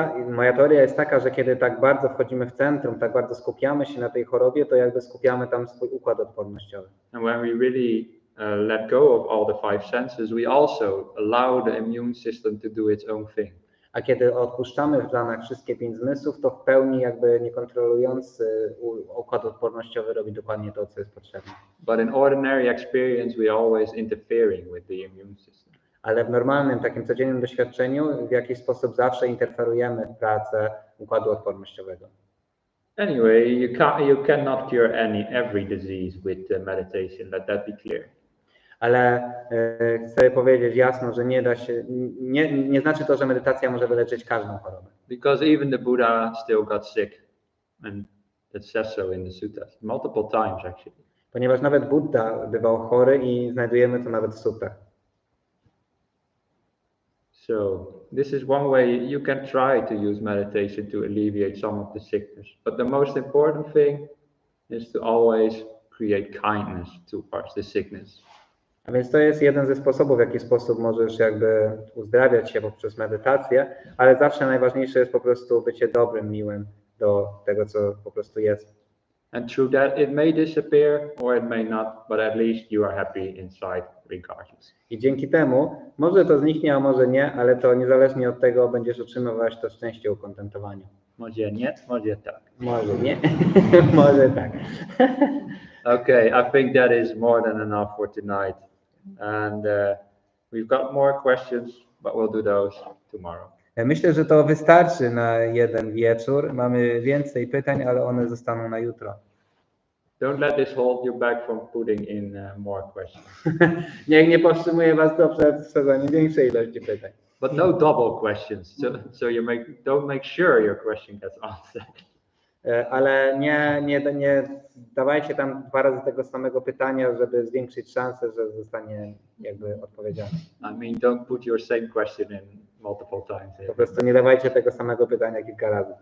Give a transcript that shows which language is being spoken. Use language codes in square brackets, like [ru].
[pl] Moja teoria jest taka, że kiedy tak bardzo wchodzimy w centrum, tak bardzo skupiamy się na tej chorobie, to jakby skupiamy tam swój układ odpornościowy. [en] And when we really let go of all the 5 senses, we also allow the immune system to do its own thing. [pl] A kiedy odpuszczamy w dżanach wszystkie 5 zmysłów, to w pełni jakby niekontrolując układ odpornościowy robi dokładnie to, co jest potrzebne. [en] But in ordinary experience, we always interfering with the immune system. [pl] Ale w normalnym, takim codziennym doświadczeniu w jakiś sposób zawsze interferujemy w pracę układu odpornościowego. [en] Anyway, you cannot cure every disease with meditation. Let that be clear. [pl] Ale chcę powiedzieć jasno, że nie da się, nie znaczy to, że medytacja może wyleczyć każdą chorobę. [en] Because even the Buddha still got sick, and it says so in the suttas multiple times actually. [pl] Ponieważ nawet Buddha bywał chory i znajdujemy to nawet w suttach. [en] So this is one way you can try to use meditation to alleviate some of the sickness. But the most important thing is to always create kindness towards the sickness. [pl] A więc to jest jeden ze sposobów, w jaki sposób możesz jakby uzdrawiać się poprzez medytację, ale zawsze najważniejsze jest po prostu bycie dobrym, miłym do tego, co po prostu jest. [en] And through that it may disappear or it may not, but at least you are happy inside regardless. [pl] I dzięki temu może to zniknie, a może nie, ale to niezależnie od tego będziesz utrzymywać to szczęście u kontentowaniu. Może nie, może tak. Może nie, może tak. [en] Okay, I think that is more than enough for tonight. And we've got more questions, but we'll do those tomorrow. [pl] Myślę, że to wystarczy na jeden wieczór. Mamy więcej pytań, ale one zostaną na jutro. [en] Don't let this hold you back from putting in more questions. [pl] Niech nie powstrzymuje was to przed wsadzaniem większej ilości pytań. [en] But no double questions, so don't make sure your question gets answered. [pl] Ale nie dawajcie tam 2 razy tego samego pytania, żeby zwiększyć szansę, że zostanie jakby odpowiedziane. [en] I mean, don't put your same question in multiple times. [pl] Po prostu nie dawajcie tego samego pytania kilka razy.